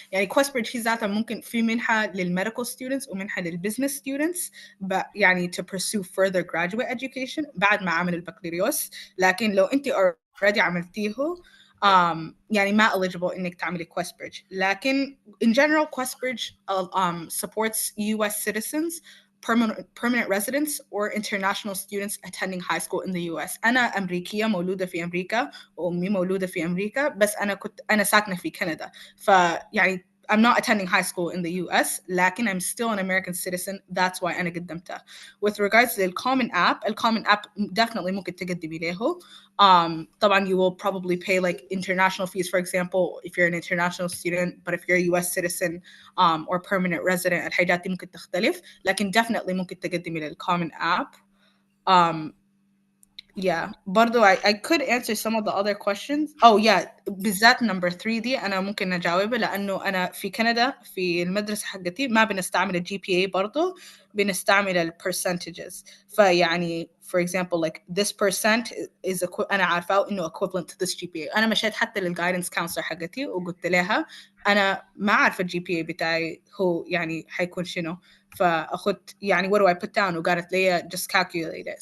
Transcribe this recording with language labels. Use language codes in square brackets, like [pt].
[ar] يعني كويست بريدج هي ذاتها ممكن في منحة للميديكال ستودنتس ومنحة للبزنس ستودنتس يعني [en] to pursue further graduate education [ar] بعد ما عمل البكالوريوس. لكن لو انت already عملتيه يعني ما eligible انك تعملي كويست بريدج. لكن [en] in general QuestBridge supports US citizens, permanent residents or international students attending high school in the US. [ar] أنا أمريكية مولودة في أمريكا وأمي مولودة في أمريكا، بس أنا ساكنة في كندا. فيعني [en] I'm not attending high school in the US [ar] لكن [en] I'm still an American citizen. That's why [ar] أنا قدمتها. [en] With regards to the common app definitely [ar] ممكن تقدمي له. [en] طبعا you will probably pay like international fees, for example if you're an international student, but if you're a US citizen or permanent resident [ar] الحاجات دي ممكن تختلف، لكن [en] definitely [ar] ممكن تقدمي للcommon [en] app. Yeah, [ar] برضو [en] I could answer some of the other questions. [ar] Oh yeah, بالذات number 3 دي أنا ممكن أجاوبها، لأنه أنا في كندا في المدرسة حقتي ما بنستعمل ال GPA، برضو بنستعمل ال percentages. فيعني [en] for example like this percent is [ar] أنا عارفة إنه [en] equivalent to this GPA. [ar] أنا مشيت حتى للguidance counselor حقتي وقلت لها أنا ما عارفة ال GPA بتاعي هو يعني حيكون شنو، فأخذت يعني [en] what do I put down، [ar] وقالت لي [en] just calculate it.